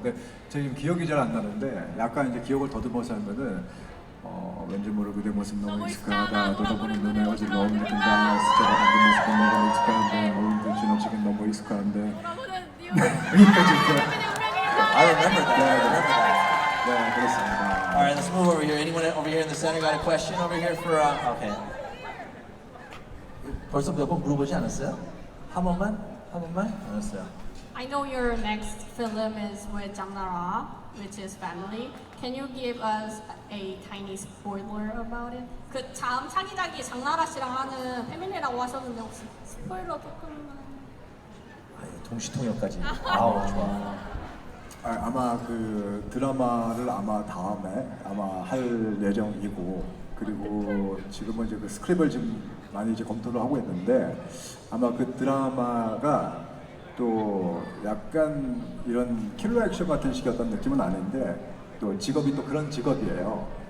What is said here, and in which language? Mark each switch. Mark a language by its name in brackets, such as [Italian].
[Korean] 근데 지금 기억이 잘 안 나는데 약간 이제 기억을 더듬어서 하면은 왠지 모르게 그대 모습 너무 익숙하다. 돌아보는 눈에 어질러 느낀 달라. 스쳐가 그 모습은 너무 익숙한데 오늘도 지나치긴 너무 익숙한데 여기까지 [English] I remember that. [Korean] 네 그렇습니다. [English] All right, let's move over here. Anyone over here in the center got a question over here for? Okay. [Korean] 벌써 몇 번 물어보지 않았어요? 한 번만? 알았어요. [English] I know your next film is with Jang Hyuk, which is Family. Can you give us a tiny spoiler about it? [Korean] 그 다음 차기작이 장나라 씨랑 하는 패밀리라고 하셨는데 혹시 스포일러 조금만? 동시통역까지. 아우 좋아. 아마 그 드라마를 아마 다음에 아마 할 예정이고 그리고 지금은 이제 그 스크립을 지금 많이 이제 검토를 하고 있는데 아마 그 드라마가 또 약간 이런 킬러 액션 같은 식의 어떤 느낌은 아닌데 또 직업이 또 그런 직업이에요.